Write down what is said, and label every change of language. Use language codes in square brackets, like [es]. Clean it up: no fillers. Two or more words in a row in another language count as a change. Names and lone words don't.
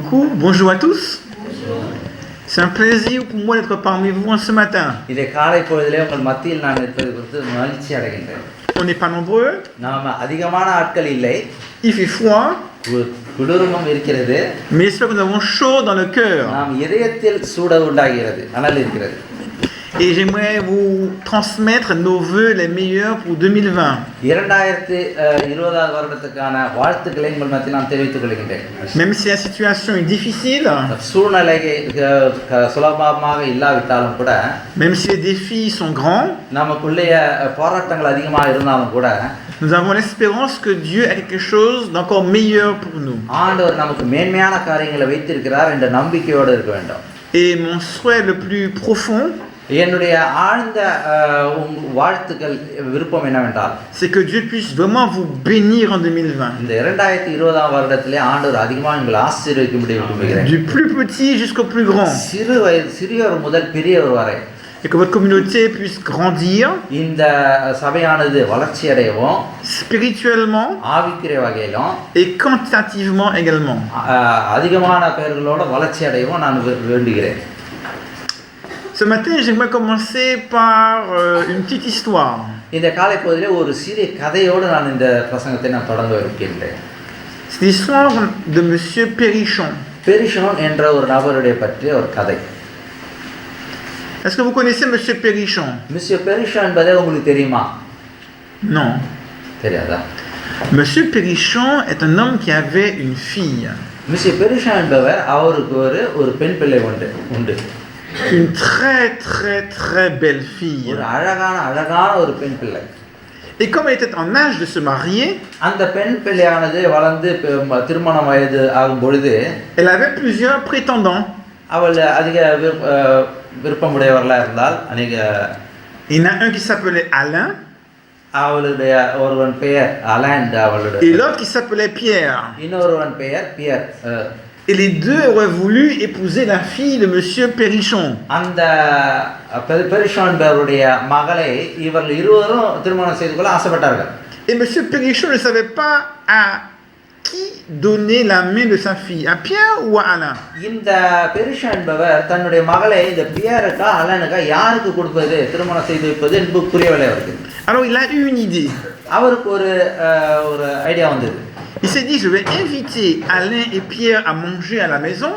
[fr] beaucoup. Bonjour à tous. C'est un plaisir pour moi d'être parmi vous ce matin. [ta] இதை காலை பொழுதிலே உங்கள் மத்தியில் நான் இருப்பது குறித்து மகிழ்ச்சி அடைகின்றேன். [fr] On n'est pas nombreux. [ta] நாம் அதிகமான ஆட்கள் இல்லை. [fr] Il fait froid. [ta] குளிரும் இருக்கிறது. [fr] Mais j'espère que nous avons chaud dans le cœur. [ta] நாம் இதயத்தில் சூடு உண்டாகிறது, அனல் இருக்கிறது. [fr] Et j'aimerais vous transmettre nos vœux les meilleurs pour 2020. [ta] 2020 வருடத்துக்கான வாழ்த்துக்களை உங்கள் மத்தியில் நான் தெரிவித்துக் கொள்கிறேன். [fr] Même si la situation est difficile, [ta] சூழ்நிலை சுலபமாக இல்லாவிட்டாலும் கூட, [fr] même si les défis sont grands, [ta] நமக்குள்ளே போராட்டங்கள் அதிகமாக இருந்தாலும் கூட, [fr] nous avons l'espérance que Dieu a quelque chose d'encore meilleur pour nous. [ta] ஆண்டவர் நமக்கு மேன்மையான காரியங்களை வைத்திருக்கிறார் என்ற நம்பிக்கையோடு இருக்க வேண்டும். [fr] Et mon souhait le plus profond, [ta] என்னுடைய ஆழ்ந்த வாழ்த்துக்கள் விருப்பம் என்னவென்றால், [fr] c'est que Dieu puisse vraiment vous bénir en 2020. [ta] இந்த 2020 வருடத்திலே ஆண்டவர் அதிகமாக உங்களை ஆசீர்வதிக்கும்படி விரும்புகிறேன். [fr] Du plus petit jusqu'au plus grand. [ta] சிறியவர் முதல் பெரியவர் வரை. [fr] Et que votre communauté puisse grandir. [ta] இந்த சபையானது வளர்ச்சி அடையவும், [fr] spirituellement, [ta] ஆவிக்குரிய வகையிலும், [fr] et quantitativement également. [ta] அதிகமான பெயர்களோட வளர்ச்சி அடையவும் நான் வேண்டுகிறேன். [fr] Ce matin, j'aimerais commencer par une petite histoire. [ta] இந்த காலை பொழுதிலே ஒரு சிறிய கதையோடு நான் இந்த பிரசங்கத்தை நான் தொடங்க இருக்கின்றேன். [fr] C'est l'histoire de monsieur Périchon. [ta] Périchon என்ற ஒரு நபருடைய பற்றிய ஒரு கதை. [fr] Est-ce que vous connaissez monsieur Périchon? [ta] Monsieur Périchon என்பது உங்களுக்கு தெரியுமா? [fr] Non. [ta] தெரியாதா? [fr] Monsieur Périchon est un homme qui avait une fille. [ta] Monsieur Périchon என்பவர் அவருக்கு ஒரு பெண் பிள்ளை உண்டு. [fr] Une très très très belle fille. [ta] ஒரு அழகான ஒரு பெண் பிள்ளை. [fr] Et comme elle était en âge de se marier, [ta] அந்த பெண் பிள்ளையானது வளர்ந்து திருமண வயது ஆகும் பொழுது, [fr] elle avait plusieurs prétendants. [ta] அவள் அதிக விருப்பமுடையவர்களா இருந்தால் அநேக. [fr] Il y en a un qui s'appelait Alain. [ta] அவளுடைய ஒருவன் பெயர் அலான் அவளுடைய. [fr] Et l'autre qui s'appelait Pierre. [ta] இன்னொருவன் பெயர் பியர். [fr] Et les deux auraient voulu épouser la fille de monsieur Périchon. [ta] அந்த பெரிஷோன் என்பவருடைய மகளை இவர்கள் இருவரும் திருமணம் செய்து கொள்ள ஆசைப்பட்டார்கள். [fr] Et monsieur Périchon ne savait pas à qui donner la main de sa fille, à Pierre ou à Alain. [ta] இந்த பெரிஷோன் என்பவர் தன்னுடைய மகளை இந்த பியருக்கா அலனுக்கா யாருக்கு கொடுப்பது, திருமணம் செய்து வைப்பது என்பது புரியவில்லை அவருக்கு. [fr] Alors il a eu une idée. [ta] அவருக்கு ஒரு ஐடியா வந்தது. [fr] Il s'est dit, je vais inviter Alain et Pierre à manger à la maison.